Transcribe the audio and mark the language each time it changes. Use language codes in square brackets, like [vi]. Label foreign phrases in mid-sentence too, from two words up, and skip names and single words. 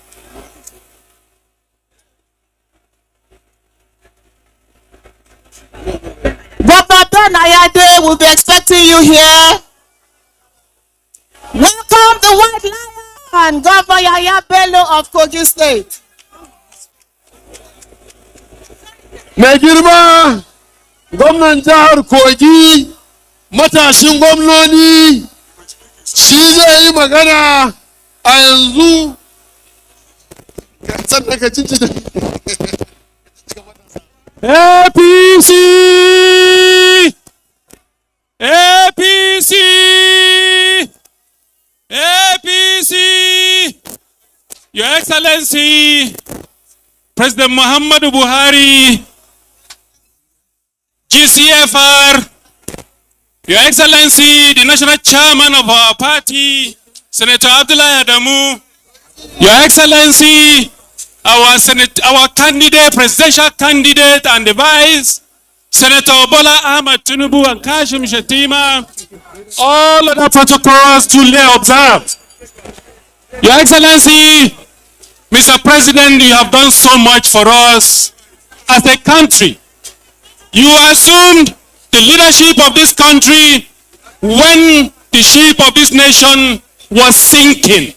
[en] Governor Ben Ayade will be expecting you here. Welcome the White Lion, Governor Yahya Bello of Kogi State. [ha] Mai girma gwamnan jihar Kogi, matashin gwamnoni, shi zai yi magana a yanzu. APC! APC! APC! [en] Your Excellency, President Muhammadu Buhari, GCFR, Your Excellency, the National Chairman of our party, Senator Abdullah Adamu, Your Excellency, our candidate, presidential candidate, and the vice, Senator Bola Ahmed Tinubu and Kashim Shettima, all other protocols duly observed. Your Excellency, Mr. President, you have done so much for us as a country. You assumed the leadership of this country when the ship of this nation was sinking.